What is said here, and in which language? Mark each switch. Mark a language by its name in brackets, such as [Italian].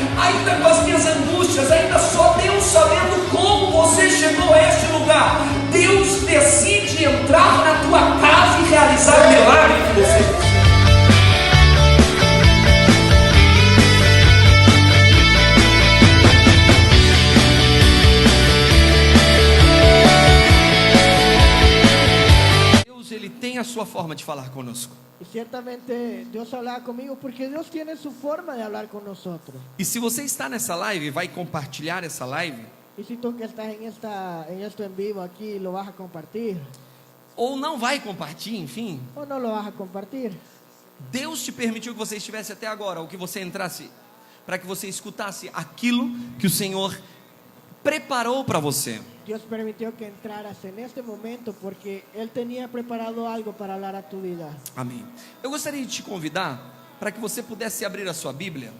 [Portuguese] ainda com as minhas angústias, ainda só Deus sabendo como você chegou a este lugar, Deus decide entrar na tua casa e realizar o milagre que você tem a sua forma de falar conosco. [Spanish] Y ciertamente Dios habla conmigo porque Dios tiene su forma de hablar con nosotros. [Portuguese] E se você está nessa live e vai compartilhar essa live, [Spanish] Y si tú que estás en esto en vivo aquí lo vas a compartir [Portuguese] ou não vai compartilhar, enfim, [Spanish] o no lo vas a compartir, [Portuguese] Deus te permitiu que você estivesse até agora, ou que você entrasse, para que você escutasse aquilo que o Senhor preparou para você. [Spanish] Dios permitió que entraras en este momento porque Él tenía preparado algo para hablar a tu vida. [Portuguese] Amém. Eu gostaria de te convidar para que você pudesse abrir a sua Bíblia.